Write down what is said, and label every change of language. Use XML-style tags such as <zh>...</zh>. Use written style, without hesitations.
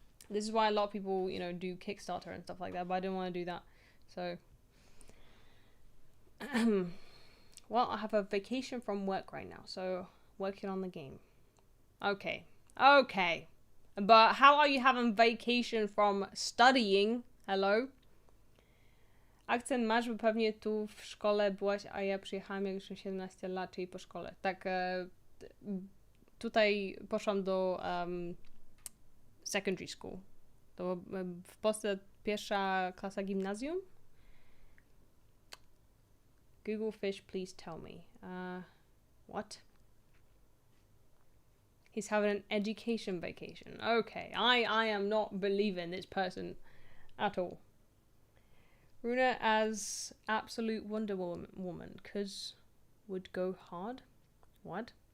<en>This is why a lot of people do Kickstarter and stuff like that, but I didn't want to do that. So, well, I have a vacation from work right now, so working on the game. Okay. But how are you having vacation from studying? Hello?</en> <pl>Akcent masz, bo pewnie tu w szkole byłaś, a ja przyjechałam jak już 17 lat, czyli po szkole. Tak, tutaj poszłam do secondary school. To w Polsce pierwsza klasa gimnazjum.</pl> <en>Google fish, please tell me. What? He's having an education vacation. Okay, I am not believing this person at all. Runa as absolute Wonder Woman, cause would go hard. What?</en>